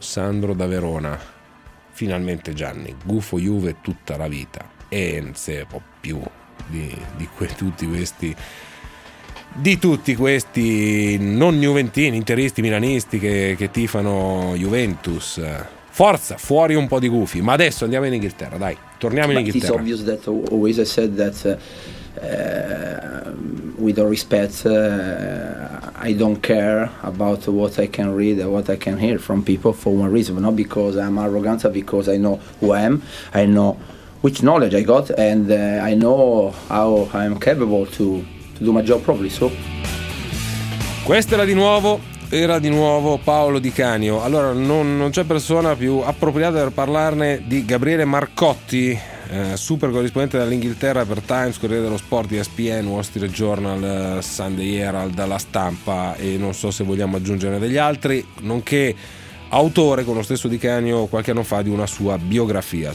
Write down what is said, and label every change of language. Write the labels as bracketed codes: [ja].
[it] Sandro da Verona. Finalmente Gianni, gufo Juve tutta la vita. E non se può più di tutti questi non juventini, interisti, milanisti che tifano Juventus. Forza, fuori un po' di gufi. Ma adesso andiamo in Inghilterra, dai. Torniamo in Inghilterra. [en] It's obvious that always I said that with all respect, I don't care about what I can read and what I can hear from people for one reason, not because I'm arrogant, because I know who I am, I know which knowledge I got, and I know how I'm capable to do my job properly. So. [it] Questa era di nuovo Paolo Di Canio. Allora, non c'è persona più appropriata per parlarne di Gabriele Marcotti, super corrispondente dall'Inghilterra per Times, Corriere dello Sport, ESPN, Wall Street Journal, Sunday Herald, La Stampa e non so se vogliamo aggiungere degli altri, nonché autore con lo stesso Di Canio qualche anno fa di una sua biografia.